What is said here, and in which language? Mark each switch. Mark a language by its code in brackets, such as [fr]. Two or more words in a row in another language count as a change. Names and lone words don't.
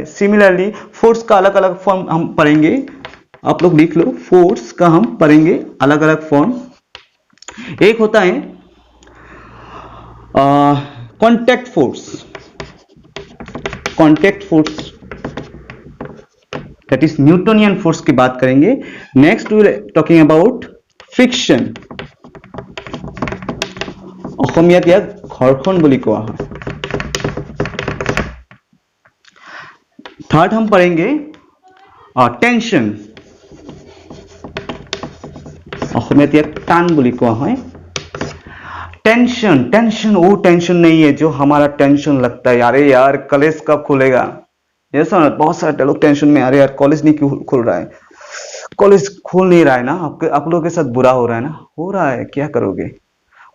[hi] सिमिलरली फोर्स का अलग अलग फॉर्म हम पढ़ेंगे, आप लोग लिख लो, फोर्स का हम पढ़ेंगे अलग अलग फॉर्म। एक होता है [en] contact force, that is Newtonian force [hi] की बात करेंगे। [en] next we are talking about friction, [as] অসমীয়াত ইয়াক ঘর্ষণ বুলি কোৱা হয়। [hi] थर्ड हम पढ़ेंगे टेंशन, [as] অসমীয়াত ইয়াক টান বুলি কোৱা হয়। [hi] टेंशन वो टेंशन नहीं है जो हमारा टेंशन लगता है, अरे यार कॉलेज कब खुलेगा, ऐसा ना, बहुत सारे लोग टेंशन में, अरे यार कॉलेज नहीं क्यों खुल रहा है, कॉलेज खुल नहीं रहा है ना, आप लोगों के साथ बुरा हो रहा है ना, हो रहा है, क्या करोगे?